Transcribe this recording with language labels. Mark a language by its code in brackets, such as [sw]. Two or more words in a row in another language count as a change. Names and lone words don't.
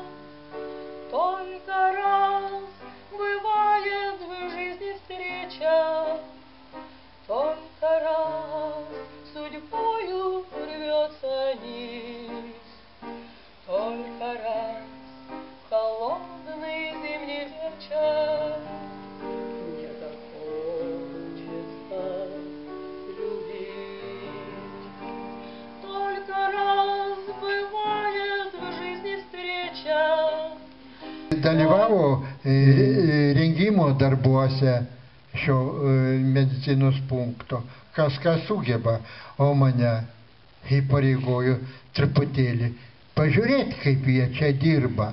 [ru] Только раз бывает в жизни встреча, только раз судьбою рвется нить, только раз холодный зимний вечер. [lt] Dalyvavo rengimo darbuose šio medicinos punkto, kas sugeba, o mane įpareigojo truputėlį pažiūrėti, kaip jie čia dirba.